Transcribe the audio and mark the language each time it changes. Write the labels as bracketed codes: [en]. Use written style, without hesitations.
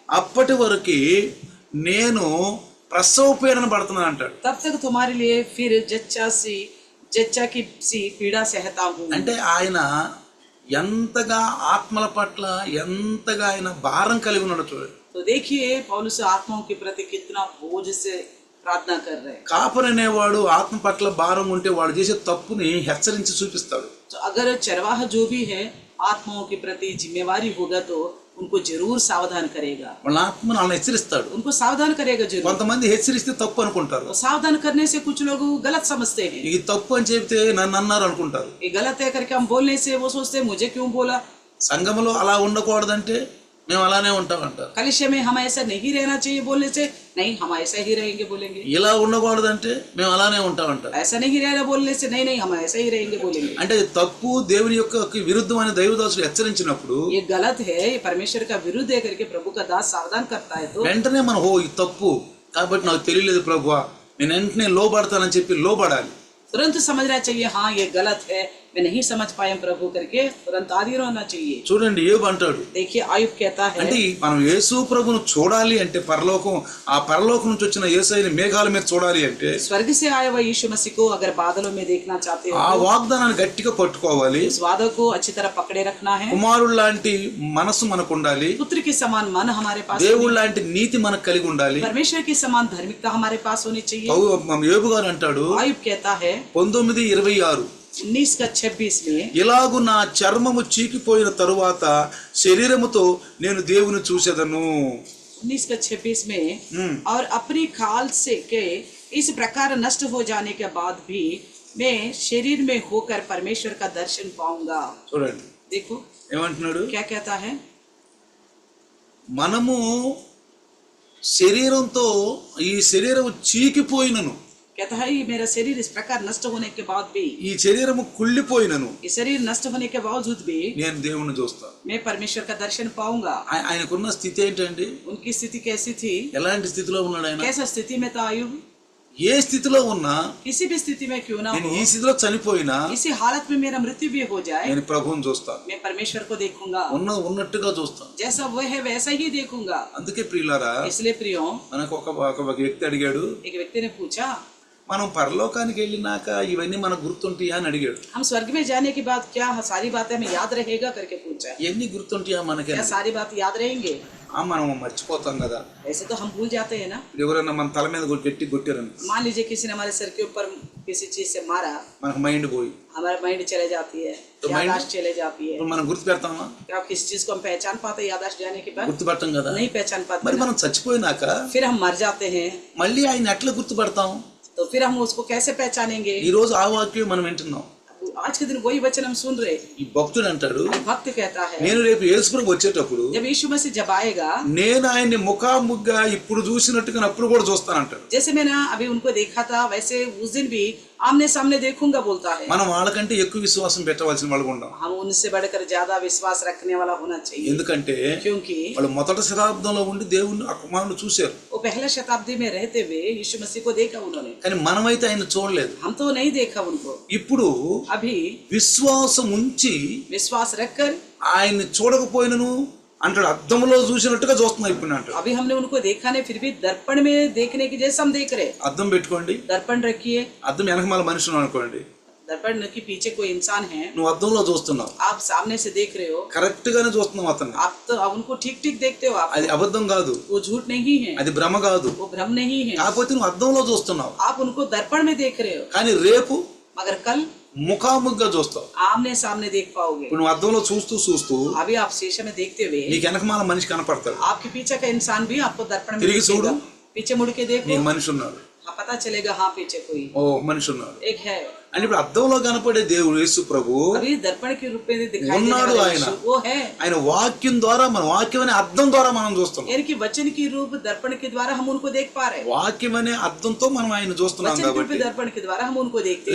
[te] అప్పటి వరకు నేను ప్రసవ పీడన పడుతున్నాను అంటాడు. [hi] तब तक तुम्हारे लिए फिर जच्चा की सी पीड़ा सहता हूँ. [te] అంటే ఆయన ఎంతగా ఆత్మల పట్ల ఎంతగా ఆయన భారం కలిగి ఉన్నాడు చూడండి. [hi] तो देखिए पौलुस आत्माओं के प्रति कितना बोझ से प्रार्थना कर रहे हैं. [te] కాపరి అనేవాడు ఆత్మ పట్ల భారం ఉంటే వాడు చేసే తప్పుని హెచ్చరించి చూపిస్తాడు. [hi] तो अगर चरवाहा जो भी है आत्माओं के प्रति जिम्मेवारी होगा तो उनको जरूर सावधान करेगा. [te] వాళ్ళ ఆత్మను వాళ్ళని హెచ్చరిస్తాడు. [hi] उनको सावधान करेगा जरूर. [te] కొంతమంది హెచ్చరిస్తే తప్పు అనుకుంటారు. [hi] तो सावधान करने से कुछ लोग गलत समझते हैं. [te] ఇది తప్పు అని చెప్తే నన్ను అన్నారు అనుకుంటారు. [hi] ये गलत है करके हम बोलने से वो सोचते हैं मुझे क्यों बोला. [te] సంఘములో అలా ఉండకూడదంటే మేము అలానే ఉంటామంటారు. [hi] कलिशे में हम ऐसा नहीं रहना चाहिए बोलने से नहीं हम ऐसा ही रहेंगे बोलेंगे. [te] ఇలా ఉండకూడదంటే మేము అలానే ఉంటామంటారు. [hi] ऐसा नहीं रहना बोलने से नहीं हम ऐसा ही रहेंगे बोलेंगे. [te] అంటే తప్పు దేవుని యొక్క విరుద్ధమైన దైవదాసుడు హెచ్చరించినప్పుడు [hi] ये गलत है, ये परमेश्वर का विरुद्ध है करके प्रभु का दास सावधान करता है तो [te] వెంటనే మనం ఇది తప్పు కాబట్టి నాకు తెలియలేదు ప్రభువా, నేను వెంటనే లోబడతానని చెప్పి లోబడాలి. [hi] तुरंत समझना चाहिए, हाँ ये गलत है, मैं नहीं समझ पाया प्रभु करके तुरंत आदीन होना चाहिए. [te] చూడండి యోబు అంటాడు, [hi] देखिए आयुब कहता है, [te] అంటే మనం యేసు ప్రభును చూడాలి అంటే పరలోకం, ఆ పరలోకం నుంచి వచ్చిన యేసయ్యని మేఘాల మీద చూడాలి అంటే [hi] स्वर्ग से आया हुआ यीशु मसीह को अगर बादलों में देखना चाहते हो [te] ఆ వాగ్దానాన్ని గట్టిగా పట్టుకోవాలి. [hi] इस वादा को अच्छी तरह पकड़े रखना है. [te] కుమారుడు లాంటి మనసు మనకు ఉండాలి. [hi] पुत्र के समान मन हमारे पास, [te] దేవుడు లాంటి నీతి మనకు కలిగి ఉండాలి. [hi] परमेश्वर के समान धार्मिकता हमारे पास होनी चाहिए. [te] యోబు గారు అంటాడు [hi] आयुब कहता है [te] 19:26, [hi] 19:26 में, [te] ఇలాగు నా చర్మము చీకిపోయిన తరువాత శరీరముతో నేను దేవుని చూసేదను. [hi] 19:26 में, और अपनी खाल से के इस प्रकार नष्ट हो जाने के बाद भी मैं शरीर में होकर परमेश्वर का दर्शन पाऊंगा. [te] చూడండి [hi] देखो [te] ఏమంటున్నాడు, [hi] क्या कहता है, [te] మనము శరీరంతో ఈ శరీరం చీకిపోయినను, [hi] कहता है ये मेरा शरीर इस प्रकार नष्ट होने के बाद भी, [te] ఈ శరీరము కుళ్ళిపోయినను [hi] ये शरीर नष्ट होने के बावजूद भी [te] నేను దేవుణ్ణి చూస్తాను. [hi] मैं परमेश्वर का दर्शन पाऊंगा. [te] ఆయనకున్న స్థితి ఏంటండి, [hi] उनकी स्थिति कैसी थी, [te] ఎలాంటి స్థితిలో ఉన్నాడు ఆయన? [hi] कैसा स्थिति में था आयुब. [te] ఏ స్థితిలో ఉన్నా, [hi] किसी भी स्थिति में क्यों ना [te] నేను [hi] हो, [te] ఈ స్థితిలో చనిపోయినా [hi] इसी हालत में मेरा मृत्यु भी हो जाए, [te] నేను ప్రభువుని చూస్తాను, [hi] मैं परमेश्वर को देखूंगा, [te] ఉన్నట్టుగా చూస్తాను. [hi] जैसा वो है वैसा ही देखूंगा. [te] అందుకే ప్రియులారా, [hi] इसलिए प्रियो, [te] మనకు ఒక వ్యక్తి అడిగాడు, [hi] एक व्यक्ति ने पूछा, [te] మనం పరలోకానికి వెళ్ళినాక ఇవన్నీ మనకు గుర్తుంటాయా అని అడిగాడు. [hi] हम स्वर्ग में जाने के बाद क्या सारी बातें हमें याद रहेगा करके पूछा. [te] ఇవన్నీ గుర్తుంటాయా మనకి? [hi] क्या सारी बात याद रहेंगे? [te] మనం మర్చిపోతాం కదా. [hi] ऐसे तो हम भूल जाते हैं ना. [te] ఎవరైనా మన తల మీద గట్టి కొట్టారని, [hi] मान लीजिए किसी ने हमारे सर के ऊपर किसी चीज से मारा, [te] మనకు మైండ్ పోయి [hi] हमारा माइंड चले जाती है, तो याददाश्त चले जाती है. [te] మనం गुर्तु పెడతామా? [hi] क्या आप किसी चीज को हम पहचान पाते हैं याददाश्त जाने के बाद? [te] గుర్తుపట్టం కదా. [hi] नहीं पहचान पाते [te] మరి [hi] ना. [te] మనం చచ్చిపోయినాక [hi] फिर हम मर जाते हैं, [te] మళ్ళీ ఆయన ఎట్లా గుర్తుపడతాం? [hi] तो फिर हम उसको कैसे पहचानेंगे? [te] ఈ రోజు ఆ వాక్యం మనం వింటున్నాం. [hi] आज के दिन वही वचन हम सुन रहे. [te] ఈ భక్తుడు అంటాడు, [hi] भक्त कहता है, [te] నేను రేపు యేసుప్రభు వచ్చేటప్పుడు [hi] जब यीशु मसीह जब आएगा, [te] నేను ఆయన్ని ముఖాముఖిగా ఇప్పుడు చూసినట్టుగా అప్పుడు కూడా చూస్తానంటాడు. [hi] जैसे मैंने अभी उनको देखा था वैसे उस दिन भी आमने सामने देखूंगा बोलता है. [te] మనం వాళ్ళకంటే ఎక్కువ విశ్వాసం పెట్టవలసిన వాళ్ళు ఉండం. [hi] हम उनसे बढ़कर ज्यादा विश्वास रखने वाला होना चाहिए. [te] ఎందుకంటే [hi] क्योंकि [te] వాళ్ళు మొదటి శతాబ్దంలో ఉండి దేవుని ఆ కుమారుని చూశారు, [hi] वो पहला शताब्दी में रहते हुए यीशु मसीह को देखा उन्होंने, [te] కానీ మనమైతే ఆయన చూడలేదు. [hi] हम तो नहीं देखा उनको. [te] ఇప్పుడు [hi] अभी [te] విశ్వాసం ఉంచి [hi] विश्वास रखकर [te] ఆయన్ని చూడకపోయినను అంటాడు, అద్దంలో చూసినట్టుగా చూస్తున్నాం ఇప్పుడు అంటాడు. [hi] अभी हमने उनको देखा नहीं फिर भी दर्पण में देखने की जैसा हम देख रहे. [te] అద్దం పెట్టుకోండి, [hi] दर्पण रखिए, [te] అద్దం వెనకమాల మనిషి ఉన్నాడు అనుకోండి, [hi] दर्पण के पीछे कोई इंसान है, [te] నువ్వు అద్దంలో చూస్తున్నావు, [hi] आप सामने से देख रहे हो, [te] కరెక్ట్ గానే చూస్తున్నావు అతన్ని. [hi] आप तो आप उनको ठीक ठीक देखते हो. आप [te] అది అబద్ధం కాదు, [hi] वो झूठ नहीं है, [te] అది భ్రమ కాదు, [hi] वो भ्रम नहीं है. [te] కాకపోతే నువ్వు అద్దంలో చూస్తున్నావు, [hi] आप उनको दर्पण में देख रहे हो, [te] కానీ రేపు [hi] मगर कल [te] ముఖాముఖిగా చూస్తావు. [hi] आमने सामने देख पाओगे. [te] ఇప్పుడు నువ్వు అద్దంలో చూస్తూ చూస్తూ [hi] अभी आप शीशे में देखते हुए [te] నీకు వెనకమాల మనిషి కనపడతాడు. [hi] आपके पीछे का इंसान भी आपको दर्पण में [te] तिरिగి [hi] दिखेगा. [te] చూడు. [hi] पीछे मुड़ के देखो, [te] నీకు మనిషి ఉన్నాడు, [hi] हाँ पता चलेगा हाँ पीछे कोई [te] ఓ మనిషి ఉన్నాడు. [hi] एक है. [te] అంటే ఇప్పుడు అద్దంలో కనపడే దేవుడు యేసు ప్రభు [hi] अभी दर्पण के रूप में दिखाई देने [te] ఉన్నాడు. [hi] वाला [te] ఆయన [hi] यीशु, वो है. [te] ఆయన వాక్యం ద్వారా, మన వాక్యం అనే అద్దం ద్వారా మనం చూస్తున్నాం. [hi] यानी कि वचन की रूप दर्पण के द्वारा हम उनको देख पा रहे हैं. [te] వాక్యం అనే అద్దంతో మనం ఆయన చూస్తున్నాం [hi] वचन के रूप [te] కాబట్టి [hi] दर्पण के द्वारा हम उनको देखते